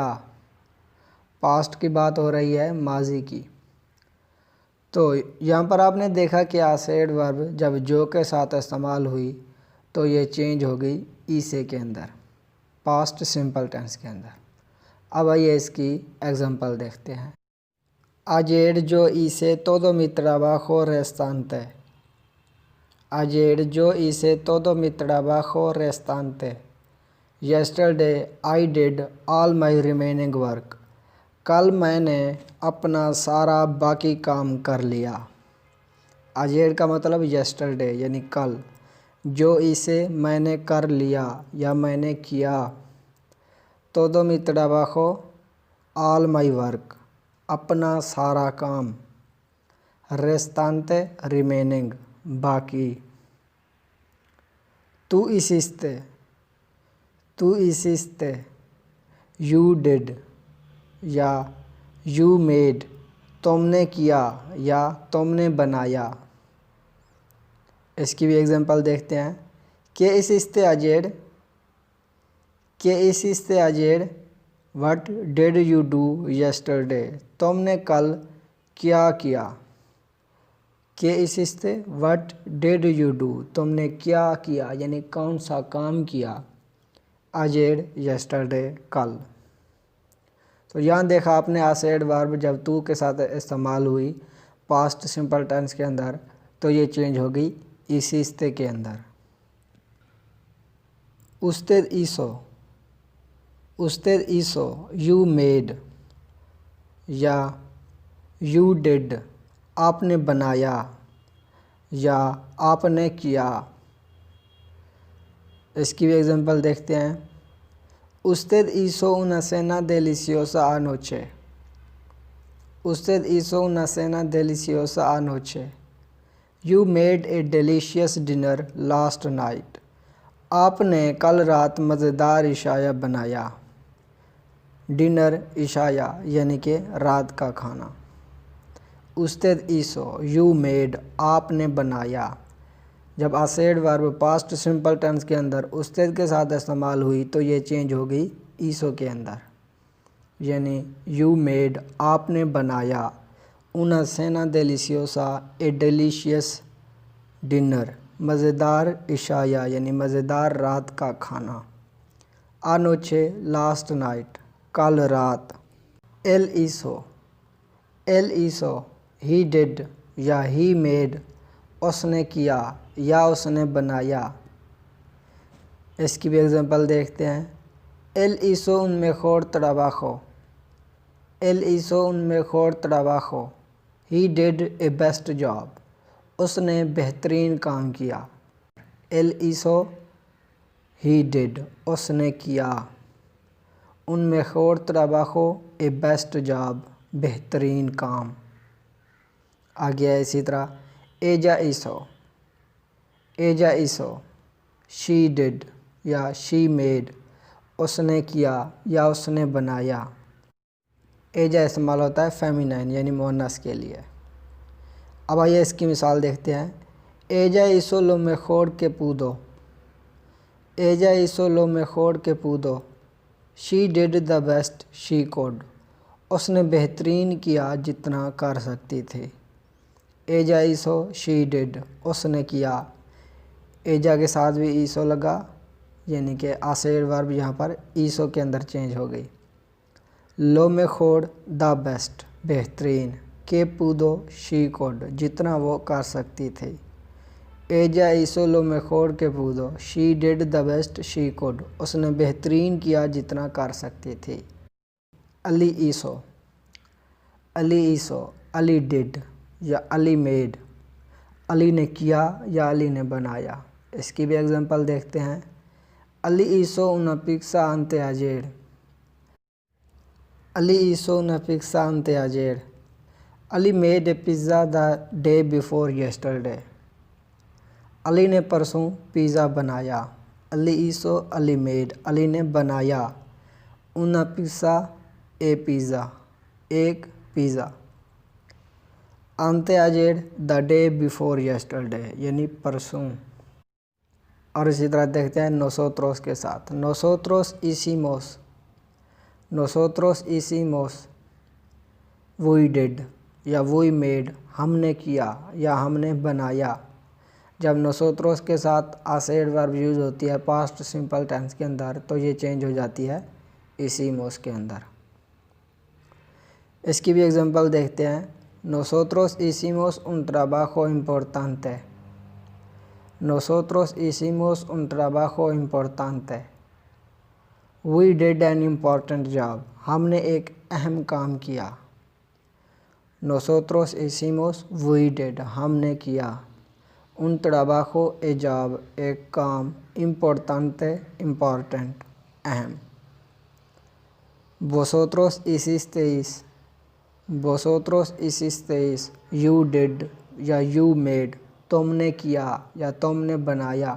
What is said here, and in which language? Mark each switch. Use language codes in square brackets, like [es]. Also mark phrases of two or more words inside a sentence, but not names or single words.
[ur] پاسٹ کی بات ہو رہی ہے، ماضی کی۔ تو یہاں پر آپ نے دیکھا کہ آسیڈ ورب جب جو کے ساتھ استعمال ہوئی تو یہ چینج ہو گئی اسے کے اندر، [en] past simple tense [ur] کے اندر۔ اب آئیے اس کی ایگزامپل دیکھتے ہیں۔ [es] Ayer yo hice todo mi trabajo restante۔ Ayer yo hice todo mi trabajo restante۔ [en] Yesterday I did all my remaining work۔ [ur] کل میں نے اپنا سارا باقی کام کر لیا۔ Ayer کا مطلب yesterday یعنی کل۔ جو اسے میں نے کر لیا یا میں نے کیا۔ [es] todo mi trabajo [en] all my work، [ur] اپنا سارا کام۔ restante remaining، باقی۔ [es] tú hiciste، [en] you did یا you made، [ur] تم نے کیا یا تم نے بنایا۔ اس کی بھی ایگزامپل دیکھتے ہیں۔ [es] ¿Qué hiciste ayer؟ ¿Qué hiciste ayer؟ [en] What did you do yesterday؟ [ur] تم نے کل کیا کیا۔ [es] ¿Qué hiciste؟ [en] What did you do؟ [ur] تم نے کیا کیا یعنی کون سا کام کیا۔ ayer yesterday، کل۔ تو یہاں دیکھا آپ نے آسیڈ ورب جب تو کے ساتھ استعمال ہوئی [en] past simple tense [ur] کے اندر تو یہ چینج ہو گئی hiciste کے اندر۔ [es] usted hizo، [en] you made یا you did، [ur] آپ نے بنایا یا آپ نے کیا۔ اس کی بھی ایگزامپل دیکھتے ہیں۔ [es] Usted hizo una cena deliciosa anoche۔ Usted hizo una cena deliciosa anoche۔ [en] You made a delicious dinner last night۔ [ur] آپ نے کل رات مزیدار عشاء بنایا۔ ڈنر عشاء یعنی کہ رات کا کھانا۔ [es] Usted hizo، [en] you made، [ur] آپ نے بنایا۔ جب آسیڈ ورب [en] past simple tense [ur] کے اندر usted کے ساتھ استعمال ہوئی تو یہ چینج ہو گئی hizo کے اندر، یعنی [en] you made، [ur] آپ نے بنایا۔ [es] una cena deliciosa، [en] a delicious dinner، [ur] مزیدار عشاء یعنی مزیدار رات کا کھانا۔ [es] anoche، [en] last night، [ur] کل رات۔ [es] él hizo، [en] he did یا he made، [ur] اس نے کیا یا اس نے بنایا۔ اس کی بھی ایگزامپل دیکھتے ہیں۔ [es] él hizo un mejor trabajo۔ él hizo un mejor trabajo۔ [en] he did a best job۔ [ur] اس نے بہترین کام کیا۔ [es] él hizo، [en] he did، [ur] اس نے کیا۔ [es] un mejor trabajo، [en] a best job، [ur] بہترین کام۔ آگیا اسی طرح۔ [es] ella hizo، [en] she did یا she made، [ur] اس نے کیا یا اس نے بنایا۔ ella استعمال ہوتا ہے فیمینائن یعنی مؤنث کے لیے۔ اب آئیے اس کی مثال دیکھتے ہیں۔ [es] ella hizo lo mejor que pudo۔ ella hizo lo mejor que pudo۔ [en] she did the best she could۔ [ur] اس نے بہترین کیا جتنا کر سکتی تھی۔ [es] ella hizo، [en] she did، [ur] اس نے کیا۔ ella کے ساتھ بھی hizo لگا یعنی کہ آسیڈ ورب یہاں پر hizo کے اندر چینج ہو گئی۔ [es] lo mejor، [en] the best، [ur] بہترین۔ [es] que pudo، [en] she could، [ur] جتنا وہ کر سکتی تھی۔ [es] ella hizo lo mejor que pudo۔ [en] she did the best she could۔ [ur] اس نے بہترین کیا جتنا کر سکتی تھی۔ अली ईसो, अली ईसो, अली डिड या अली मेड, علی نے کیا یا علی نے بنایا. اس کی بھی ایگزامپل دیکھتے ہیں. [es] अली ईसो una pizza anteayer, अली ईसो una pizza anteayer, [en] Ali made a pizza the day before yesterday, [ur] علی نے پرسوں پیزا بنایا. अली ईसो अली मेड, علی نے بنایا. [es] una pizza [en] a pizza, [ur] ایک پیزا. [en] anteayer the day before yesterday [ur] یعنی پرسوں. اور اسی طرح دیکھتے ہیں nosotros کے ساتھ. [es] nosotros hicimos, nosotros hicimos, [en] we did या we made, [ur] ہم نے کیا یا ہم نے بنایا. जब nosotros کے ساتھ آسیڈ ورب یوز ہوتی ہے [en] past simple tense [ur] کے اندر تو یہ چینج ہو جاتی ہے hicimos کے اندر. اس کی بھی ایگزامپل دیکھتے ہیں. [es] nosotros hicimos un trabajo importante, nosotros hicimos un trabajo importante, [en] we did an important job, [ur] ہم نے ایک اہم کام کیا. [es] nosotros hicimos, [en] we did, [ur] ہم نے کیا. [es] un trabajo [en] a job, [ur] ایک کام, [es] importante, important, अहम। vosotros hicisteis, vosotros hicisteis, [en] you did या you made, [ur] تم نے کیا یا تم نے بنایا.